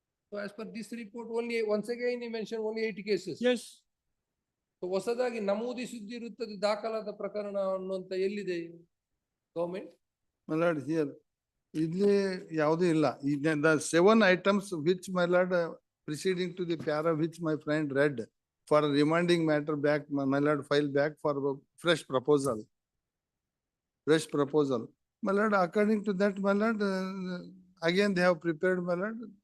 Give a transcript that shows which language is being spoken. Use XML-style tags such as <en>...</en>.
<en>So as per this report, only, once again, he mentioned only 8 cases. Yes.</en> <kn>So ಹೊಸದಾಗಿ ನಮೂದಿಸಿದ್ದಿರುತ್ತದೆ ದಾಖಲಾದ ಪ್ರಕರಣ ಅನ್ನುವಂತ ಎಲ್ಲಿದೆ ಗವರ್ಮೆಂಟ್?</kn> <en>My lord, here,</en> <kn>ಇಲ್ಲಿ ಯಾವುದೂ ಇಲ್ಲ.</kn> <en>The 7 items which my lord preceding to the para which my friend read for remanding matter back, my lord file back for fresh proposal. Fresh proposal. My lord, according to that, my lord, again they have prepared, my lord.</en>